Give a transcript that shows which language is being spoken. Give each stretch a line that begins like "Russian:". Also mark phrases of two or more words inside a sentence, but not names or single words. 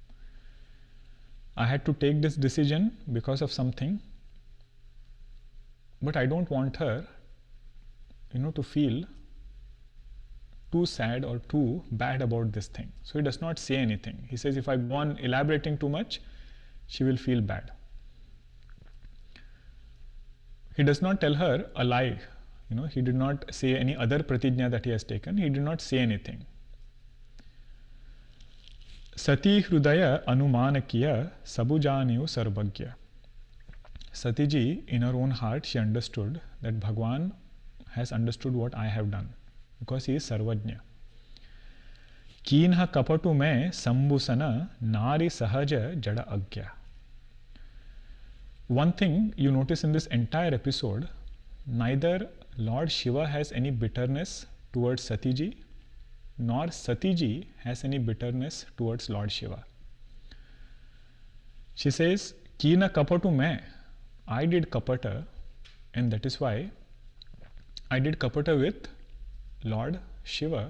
English: I had to take this decision because of something, but I don't want her, to feel too sad or too bad about this thing. So he does not say anything. He says, if I go on elaborating too much, she will feel bad. He does not tell her a lie. He did not say any other pratijna that he has taken. He did not say anything.
Awadhi: सती हृदय अनुमान किय सबु जानेउ सर्बग्य.
English: Satiji, in her own heart, she understood that Bhagwan has understood what I have done, because he is Sarvajna.
Awadhi: कीन्ह कपटु मैं संभु सन नारि सहज जड़ अग्य.
English: One thing you notice in this entire episode, neither Lord Shiva has any bitterness towards Satiji, nor Satiji has any bitterness towards Lord Shiva. She says,
Awadhi: कीन्ह कपटु मैं,
English: I did kapata, and that is why I did kapata with Lord Shiva.